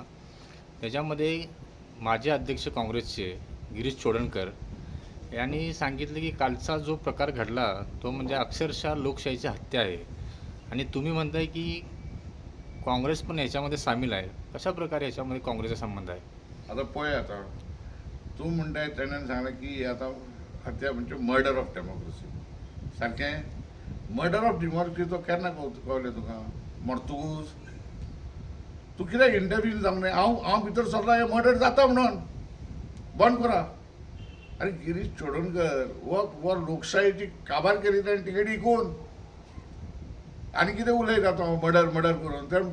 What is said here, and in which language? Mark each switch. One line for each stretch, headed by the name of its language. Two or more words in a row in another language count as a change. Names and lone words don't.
Marathi: त्याच्यामध्ये माजी अध्यक्ष काँग्रेसचे गिरीश चोडणकर यांनी सांगितले की कालचा जो प्रकार घडला तो म्हणजे अक्षरशः लोकशाहीची हत्या आहे. आणि तुम्ही म्हणताय की काँग्रेस पण याच्यामध्ये सामील आहे. कशा प्रकारे याच्यामध्ये काँग्रेसचा संबंध आहे?
Konkani: आता पळय, आता तू म्हणताय त्याने सांगलं की आता हत्या म्हणजे
English: murder of democracy
Konkani: सारखें.
English: murder of democracy
Konkani: तो केन्ना कळलें तुका? मर्तूस तूं कित्याक इंटरव्यू जावंक ना? हांव भितर सरला हे मर्डर जाता म्हणून बंद करा. अरे गिरीश चोडणकर वो लोकशाहीची काबार केली ताणें तिकेट विकून आनी कितें उलयता तो मर्डर करून?